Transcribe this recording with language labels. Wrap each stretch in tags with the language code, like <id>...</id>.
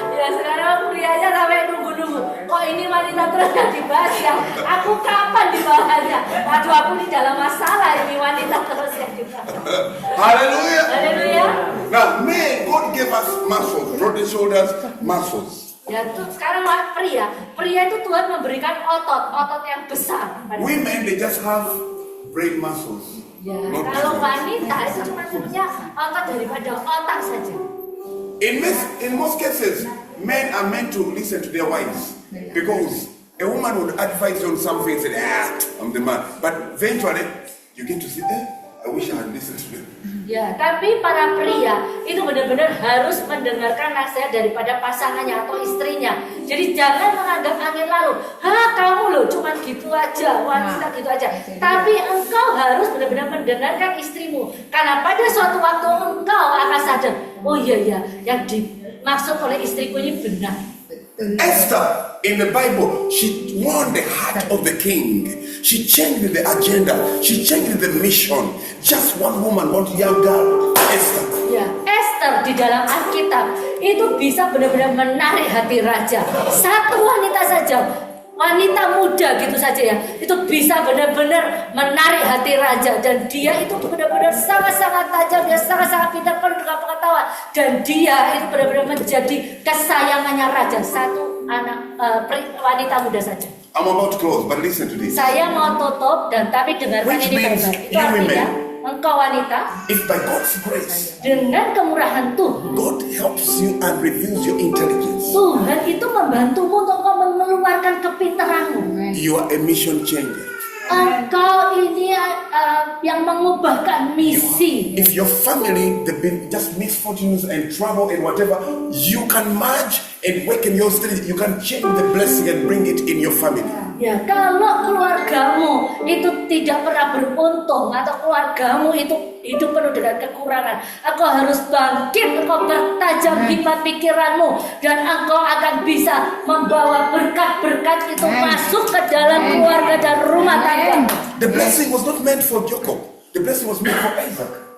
<id>Ya, sekarang prianya sampai nunggu-nunggu. Kok ini wanita terus gak dibahas ya? Aku kapan dibahasnya? Aduh, aku di dalam masalah ini wanita terus yang dibahas.</id> <en>Hallelujah.</en> <id>Haleluya.</id> <en>Now, men, God gave us muscles, broad shoulders, muscles.</en> <id>Ya, tuh sekarang pria itu Tuhan memberikan otot yang besar.</id> <en>Women, they just have brain muscles.</en> <id>Ya,</id> <en>Not</en> <id>kalau</id> <en>different.</en> <id>wanita itu cuma punya otot daripada otak saja.</id> <en>In most cases, men are meant to listen to their wives because a woman would advise you on something and say, I'm the man. But eventually, you get to see, I wish I had listened to them.</en> <id>Ya, tapi para pria itu benar-benar harus mendengarkan nasihat daripada pasangannya atau istrinya. Jadi jangan menganggap angin lalu. Kamu loh cuma gitu aja, wanita gitu aja. Tapi engkau harus benar-benar mendengarkan istrimu. Karena pada suatu waktu engkau akan sadar, oh iya, yang dimaksud oleh istriku ini benar.</id> <en>Esther in the Bible, she won the heart of the king. She changed the agenda. She changed the mission. Just one woman, one young girl, Esther.</en> <id>Ya, Esther di dalam Alkitab itu bisa benar-benar menarik hati raja. Satu wanita saja wanita muda gitu saja ya, itu bisa benar-benar menarik hati raja, dan dia itu benar-benar sangat-sangat tajam, dia sangat-sangat pintar, penuh dengan pengetahuan, dan dia itu benar-benar menjadi kesayangannya raja. Satu anak wanita muda saja.</id> <en>I'm about to close, but listen to this.</en> <id>Saya mau tutup, dan tapi dengarkan</id> <en>Which</en> <id>ini</id> <en>means</en> <id>baik-baik. Itu</id> <en>you</en> <id>artinya</id> <en>women,</en> <id>engkau wanita,</id> <en>if by God's grace,</en> <id>dengan kemurahan Tuhan,</id> <en>God helps you and reveals your intelligence,</en> <id>Tuhan itu membantumu untuk kau mengeluarkan kepintaranmu.</id> <en>you are a mission changer.</en> <id>Engkau ini yang mengubahkan misi.</id> <en>If your family, they've been just misfortunes and trouble and whatever, you can merge and work in your strength. You can change the blessing and bring it in your family.</en> <id>Ya, kalau keluargamu itu tidak pernah beruntung atau keluargamu itu hidup penuh dengan kekurangan, engkau harus bangkit, engkau bertajam hikmat pikiranmu, dan engkau akan bisa membawa berkat-berkat itu masuk ke dalam keluarga dan rumah tangga.</id> <en>The blessing was not meant for Jacob. The blessing was meant for Isaac.</en>